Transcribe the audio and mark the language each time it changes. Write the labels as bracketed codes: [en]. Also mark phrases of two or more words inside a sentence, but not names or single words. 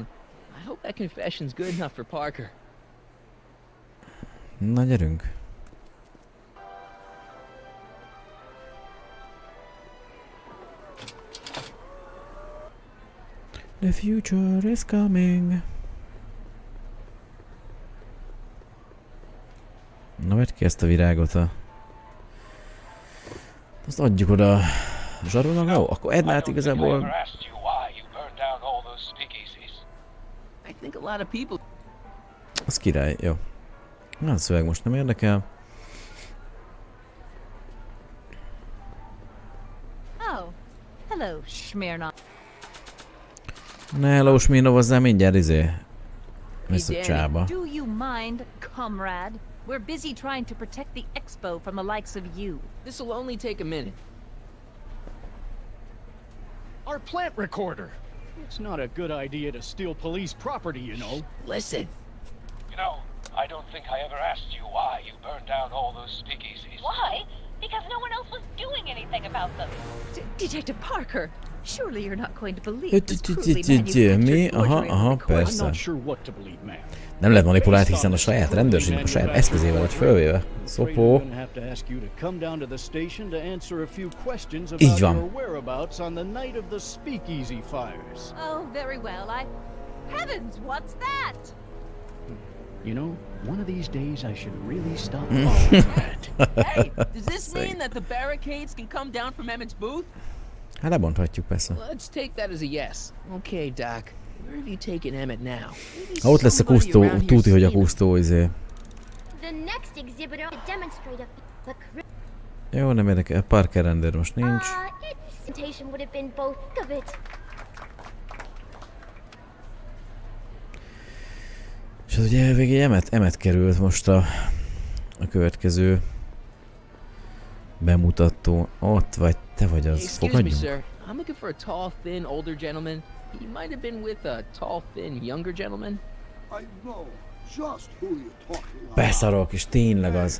[en] I hope that confession's good enough for Parker. [hu] Na gyerünk. [en] The future is coming. [hu] Na, vedd ki ezt a virágot azt adjuk oda a zsarolnak. Jó, akkor Ednát igazából... Az király, jó. Na, a szöveg most nem érdekel. [en] Oh, hello, Smirnov. [hu] Ne, hello, Smirnovozzál mindjárt Mr. Csába. [en] Do you mind, comrade? We're busy trying to protect the expo from the likes of you. This'll only take a minute. Our plant recorder. It's not a good idea to steal police property, you know. Listen. You know, I don't think I ever asked you why you burned down all those speakeasies. Why? Because no one else was doing anything about them. Detective Parker, surely you're not going to believe this crudely manufactured forgery on the record. I'm not sure what to believe, ma'am. [hu] Nem lehet manipulált, hiszen a saját rendőrségnek a saját eszközével lett fölvéve. Szopó. Így van. [en] Oh, very well. Heavens, what's that? You know, one of these days I should really stop following that. Hey, does this mean that the barricades can come down from Emmett's booth? [hu] Hát lebonthatjuk persze. [en] Let's take that as a yes. Okay, Doc. Where have you taken Emmett now? [hu] Ha ott lesz a kusztó, tuti, hogy a kusztó Jó, nem érdekel. Parker rendőr most nincs. hát ugye végig emet került most a következő bemutató. Ott vagy, te vagy az. [en] Excuse me, [hu] Fogadjunk. [en] sir. I'm looking for a tall, thin, older gentleman. He might have been with a tall, thin, younger gentleman. I know just who you're talking about. [hu] Beszarok, és tényleg az.